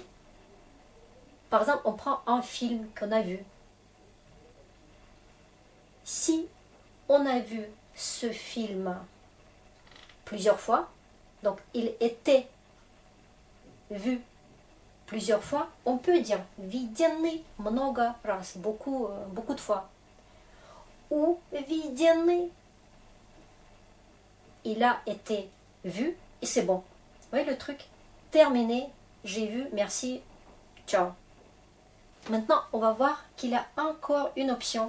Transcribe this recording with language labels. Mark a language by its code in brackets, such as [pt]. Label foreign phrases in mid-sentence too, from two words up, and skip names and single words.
[fr] Par exemple, on prend un film qu'on a vu. Si on a vu ce film plusieurs fois, donc il était vu plusieurs fois, on peut dire [ru] виденный много раз, [fr] beaucoup de fois. Ou виденный, il a été vu et c'est bon. Vous voyez le truc? Terminé, j'ai vu, merci, ciao. Maintenant, on va voir qu'il a encore une option.